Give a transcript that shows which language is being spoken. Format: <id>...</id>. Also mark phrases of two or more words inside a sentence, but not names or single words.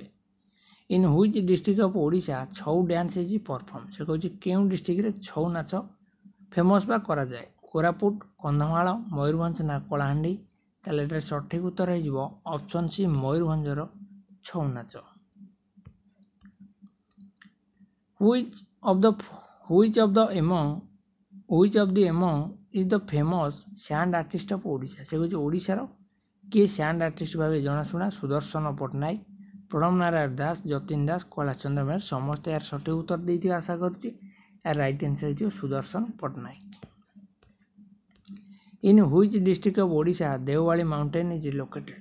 <en>In which district of Odisha Chhau dance is perform?</en> <or>ସେ କହୁଛି କେଉଁ ଡିଷ୍ଟ୍ରିକ୍ଟରେ ଛଉ ନାଚ ଫେମସ୍ ବା କରାଯାଏ? କୋରାପୁଟ, କନ୍ଧମାଳ, ମୟୂରଭଞ୍ଜ ନା କଳାହାଣ୍ଡି? ତାହେଲେ ଏଠାରେ ସଠିକ ଉତ୍ତର ହେଇଯିବ</or> <en>option C</en> <or>ମୟୂରଭଞ୍ଜର ଛଉ ନାଚ।</or> <en>Which of the among is the famous sand artist of ଓଡ଼ିଶା?</en> <or>ସେ କହୁଛି ଓଡ଼ିଶାର କିଏ ସ୍ୟାଣ୍ଡ ଆର୍ଟିଷ୍ଟ ଭାବେ ଜଣାଶୁଣା? ସୁଦର୍ଶନ ପଟ୍ଟନାୟକ, ପ୍ରଣବ ନାରାୟଣ ଦାସ, ଯତୀନ ଦାସ, କୈଳାସଚନ୍ଦ୍ର ମେହେର? ସମସ୍ତେ ଏହାର ସଠିକ ଉତ୍ତର ଦେଇଥିବେ ଆଶା କରୁଛି। ଏହାର</or> <en>right answer</en> <or>ହେଇଥିବ ସୁଦର୍ଶନ ପଟ୍ଟନାୟକ।</or> <en>In which district of Odisha Deomali mountain is located?</en>